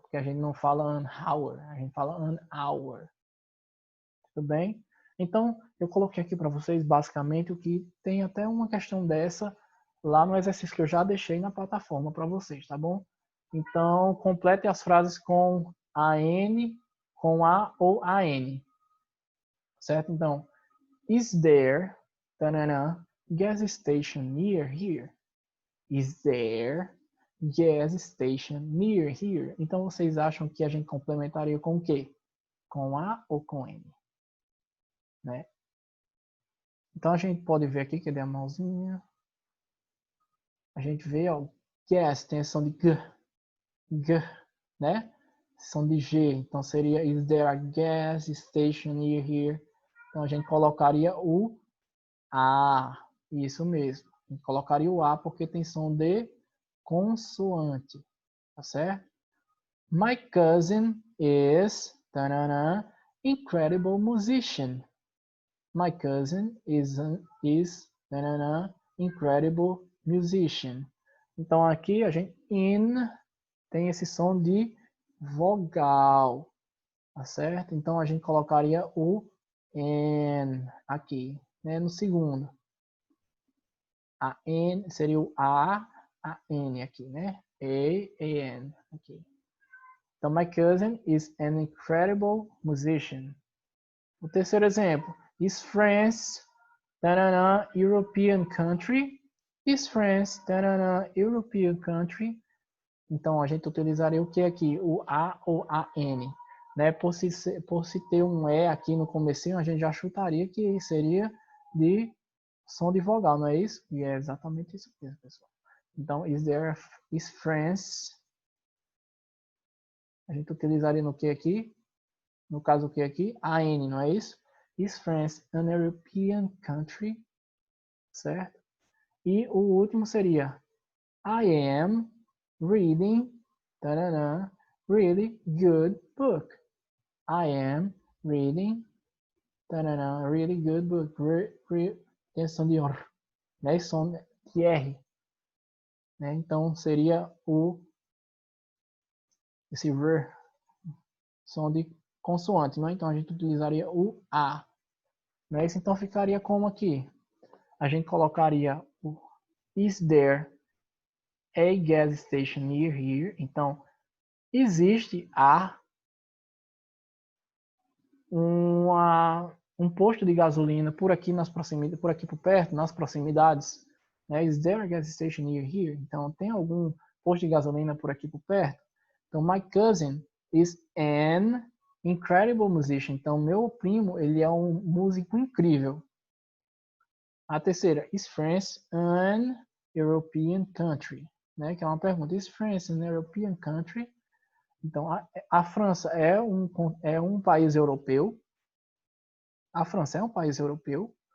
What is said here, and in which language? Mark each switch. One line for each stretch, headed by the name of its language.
Portuguese: Porque a gente não fala
English: an hour.
Portuguese: A gente fala an hour. Tudo bem? Então, eu coloquei aqui para vocês basicamente o que tem até uma questão dessa lá no exercício que eu já deixei na plataforma para vocês, tá bom? Então, complete as frases com a N com A ou AN, certo?
English: Então, is there, tanana, gas station near here? Is there gas station near here?
Portuguese: Então, vocês acham que a gente complementaria com o quê? Com A ou com N? Né? Então, a gente pode ver aqui, que deu a mãozinha. A gente vê, ó, gas, tem a som de G, né? Som de G. Então, seria,
English: is there a gas station near here?
Portuguese: Então, a gente colocaria o A. Isso mesmo. A gente colocaria o A porque tem som de consoante. Tá certo?
English: My cousin is tanana, incredible musician. My cousin is tanana, incredible musician.
Portuguese: Então aqui a gente in tem esse som de vogal, tá certo? Então a gente colocaria o N aqui, né, no segundo. A N seria o A N aqui, né? A-N aqui.
English: Então, my cousin is an incredible musician.
Portuguese: O terceiro exemplo.
English: Is France tanana, European country? Is France tanana, European country?
Portuguese: Então, a gente utilizaria o que aqui? O A ou a N. Né? Por se ter um E aqui no comecinho, a gente já chutaria que seria de som de vogal, não é isso? E é exatamente isso mesmo, pessoal. Então,
English: is France...
Portuguese: A gente utilizaria no que aqui? No caso, o que aqui? A N, não é isso?
English: Is France an European country? Certo?
Portuguese: E o último seria
English: I am reading tarará, really good book. I am reading tarará, really good book.
Portuguese: Tem som de R, né? Som de R. Né? Então, seria esse R, som de consoante, né? Então a gente utilizaria o A. Né? Isso então ficaria como aqui? A gente colocaria o
English: is there a gas station near here?
Portuguese: Então, existe um posto de gasolina por aqui nas proximidades, por aqui por perto, nas proximidades. Né?
English: Is there a gas station near here?
Portuguese: Então, tem algum posto de gasolina por aqui por perto?
English: Então, my cousin is an incredible musician.
Portuguese: Então, meu primo, ele é um músico incrível. A terceira,
English: is France an European country?
Portuguese: Né? Que é uma pergunta.
English: Is France an European country?
Portuguese: Então, a França é um país europeu. A França é um país europeu.